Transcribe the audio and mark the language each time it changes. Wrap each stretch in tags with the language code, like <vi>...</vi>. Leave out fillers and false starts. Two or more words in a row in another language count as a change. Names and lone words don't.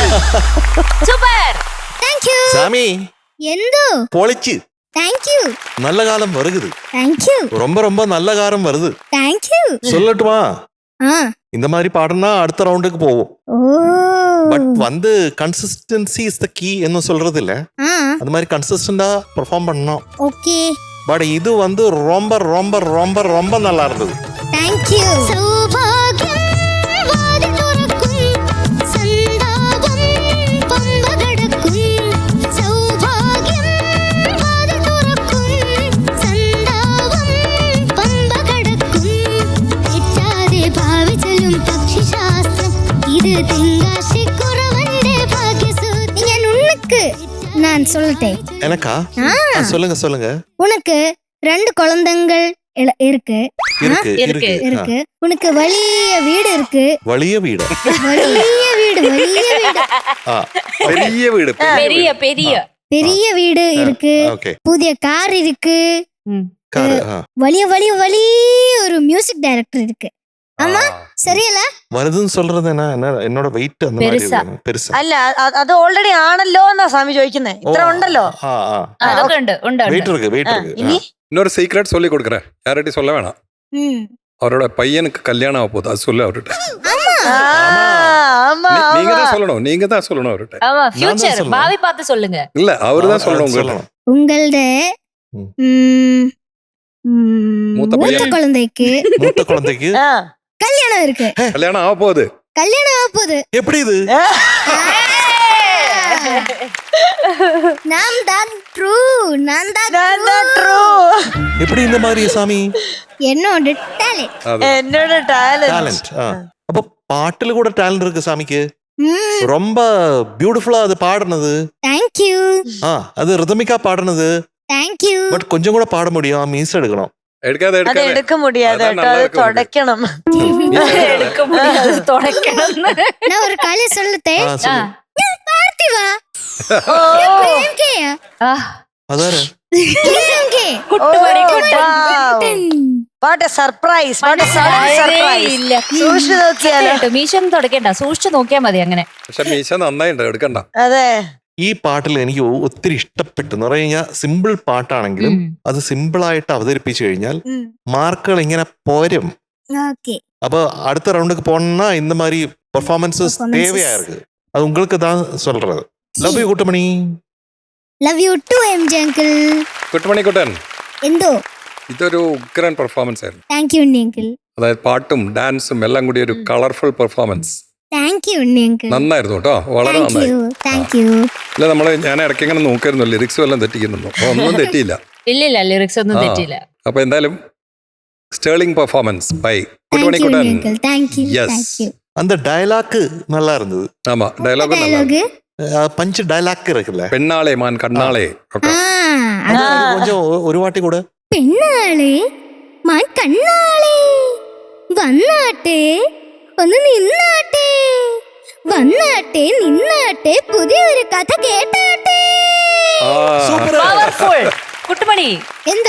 <ml>സൂപ്പർ.</ml> <en>Thank you.</en> <ta>சாமி</ta> <ml>എന്തോ</ml> <ta>பொழிச்சு</ta> <en>Thank you.</en> <ta>நல்ல காலம் வருகுது.</ta> <en>Thank you.</en> <ta>ரொம்ப ரொம்ப நல்ல காலம் வருது.</ta> <en>Thank you.</en> <ta>சொல்லட்டுமா? ആ. இந்த மாதிரி பாடினா அடுத்த ரவுண்டுக்கு போவோம். ഓ. பட் வந்து</ta> <en>consistency is the key</en> <ta>എന്ന് சொல்றது இல்ல. ആ. அது மாதிரி கன்சிஸ்டண்டா பெர்ஃபார்ம் பண்ணணும்.</ta> <ml>ഓക്കേ.</ml> <ta>பட் இது வந்து ரொம்ப ரொம்ப ரொம்ப ரொம்ப நல்லா இருந்தது.</ta> <en>Thank you.</en> <ml>സൗഭാഗ്യം വാതിൽ തുറക്കും സന്താപം പമ്പ കടക്കും. സൗഭാഗ്യം വാതിൽ തുറക്കും സന്താപം പമ്പ കടക്കും. തെറ്റാതെ ഭാവിച്ചലും പക്ഷിശാസ്ത്രം ഇത് തെങ്കാശിക്കുറവന്റെ ഭാഗ്യസൂത്രം.</ml> <ta>ഞാൻ ഉനക്ക് நான் சொல்லட்டே. எனக்கா? சொல்லுங்க சொல்லுங்க. உனக்கு 2 குழந்தைகள் இருக்கு. இருக்கு இருக்கு. இருக்கு. உனக்கு வலிய வீடு இருக்கு. வலிய வீடு. வலிய வீடு. ஆ, பெரிய வீடு. பெரிய பெரிய பெரிய வீடு இருக்கு. ஓகே. புதிய கார் இருக்கு. கார். வலிய வலிய வலி ஒரு மியூசிக் டைரக்டர் இருக்கு. ஆமா சரிയല്ല? வருதுன்னு சொல்றது என்ன என்னோட வெயிட் அந்த மாதிரி இருக்கு. பெருசா.</ta> <ml>അല്ല അത് ഓൾറെഡി ആണല്ലോ എന്നാ സ്വാമി ചോദിക്കുന്നത്. ഇത്ര ഉണ്ടല്ലോ. അതൊക്കെ ഉണ്ട് ഉണ്ട്</ml> <ta>வெயிட் இருக்கு வெயிட் இருக்கு.</ta> <ml>ഇനി</ml> <ta>இன்னொரு சீக்ரெட் சொல்லி கொடுக்குறேன். யார்கிட்டயும் சொல்ல வேணாம். அவரோட பையனுக்கு கல்யாணம் ஆக போகுது. அது சொல்லு அவர்கிட்ட. ஆமா நீங்க தான் சொல்லணும். நீங்க தான் சொல்லணும் அவர்கிட்ட. ஆமா நான் ஃபியூச்சர் தான் பாவி பார்த்து சொல்லுங்க. இல்ல அவரு தான் சொல்லணும் உங்களுக்கு. உங்களோட மூத்த மூத்த பையன். குழந்தைக்கு மூத்த குழந்தைக்கு கல்யாணம் இருக்கு. கல்யாணம் ஆக போகுது. கல்யாணம் ஆக போகுது. எப்படி இது? நான் தான் ட்ரூ. நான் தான்</ta> <ml>ട്രൂ.</ml> <ta>எப்படி இந்த மாதிரி சாமி? என்னோட டாலன்ட். அது என்னோட டாலன்ட். டாலன்ட். அப்ப பாட்டுல கூட டாலன்ட் இருக்கு சாமிக்கு. ரொம்ப பியூட்டிஃபுல்லா அது பாடுனது.</ta> <en>Thank you.</en> <ta>அது ரிதமிக்கா பாடுனது.</ta> <en>Thank you.</en> <ta>பட் கொஞ்சம் கூட பாட முடியும். மீஸ் எடுக்கணும். எடுக்காத</ta> <ml>അത്</ml> <ta>எடுக்காத. எடுக்க முடியாதே</ta> <ml>അതാണ് நல்லா അത്</ml> <ta>இருக்கு உனக்கு.</ta> <ml>തുടയ്ക്കണം.</ml> <ta>எடுக்க முடியாது தொடக்கணும். நான் ஒரு காலை சொல்லட்டே. சொல்லு. பார்த்திவா பிரேம் கேயா அதாரு. பிரேம் கே</ta> <ml>കുട്ടുമണി കുട്ടൻ.</ml> <en>What a surprise. What a surprise.</en> <ml>ഇല്ല. സൂക്ഷിച്ചു നോക്കിയാലോ. മീശ ഒന്നും തുടക്കണ്ട, സൂക്ഷിച്ചു നോക്കിയാ മതി. അങ്ങനെ പക്ഷെ മീശ നന്നായിട്ടുണ്ട്. എടുക്കണ്ട. അതെ. ഈ പാട്ടിൽ എനിക്ക് ഒത്തിരി ഇഷ്ടപ്പെട്ടു എന്ന് പറഞ്ഞു കഴിഞ്ഞാൽ സിമ്പിൾ പാട്ടാണെങ്കിലും അത് സിമ്പിൾ ആയിട്ട് അവതരിപ്പിച്ചു കഴിഞ്ഞാൽ മാർക്കുകൾ ഇങ്ങനെ പോരും.</ml> <ta>ஓகே. அப்போ அடுத்த ரவுண்டுக்கு போனா இந்த மாதிரி பெர்ஃபார்மன்சஸ் தேவையா இருக்கு. அது உங்களுக்கு தான் சொல்றது.</ta> <en>love you</en> <ta>குட்டமணி.</ta> <en>Love you too MG uncle.</en> <ml>കുട്ടുമണി കുട്ടൻ, എന്തോ ഇതൊരു ഉഗ്രൻ പെർഫോമൻസ് ആയിരുന്നു.</ml> <en>Thank you Unni uncle.</en> <ml>അതായത് പാട്ടും ഡാൻസും എല്ലാം കൂടി ഒരു കളർഫുൾ പെർഫോമൻസ്.</ml> <en>Thank you Unni uncle.</en> <ml>നന്നായിരുന്നു കേട്ടോ. വളരെ</ml> <en>താങ്ക്</en> <ml>നന്നായി.</ml> <en>you. Thank you.</en> <ml>അല്ല ഞാൻ ഇടയ്ക്ക് ഇങ്ങനെ നോക്കായിരുന്നു ലിറിക്സ് വല്ലതും തെറ്റിക്കുന്നുണ്ടോ. ഒന്നും തെറ്റിയില്ല. ഇല്ലില്ല, ലിറിക്സ് ഒന്നും തെറ്റില്ല. അപ്പൊ എന്തായാലും</ml> <en>sterling performance by</en> <ml>കുട്ടുമണി</ml> <en>Thank you</en> <ml>കുട്ടൻ. ഉണ്ണി അങ്കിൾ.</ml> <en>Thank you. Yes. Thank you.</en> <ta>அந்த டயலாக் நல்லா இருந்தது. ஆமா டயலாഗ്</ta> <ml>ഡയലോഗ്</ml> <ta>பஞ்ச் டயலாக் இருக்குல்ல.</ta> <ml>പെണ്ണാളെ മാൻ കണ്ണാളെ ഒക്കെ.</ml> <ta>அது கொஞ்சம் ஒரு வாட்டி கூட.</ta> <ml>പെണ്ണാളെ മാൻ കണ്ണാളെ വന്നാട്ടെ ഒന്ന് നിന്നാട്ടെ വന്നാട്ടെ നിന്നാട്ടെ പുതിയൊരു കഥ കേട്ടാട്ടെ. പവർഫുൾ കുട്ടുമണി. എന്തോ</ml>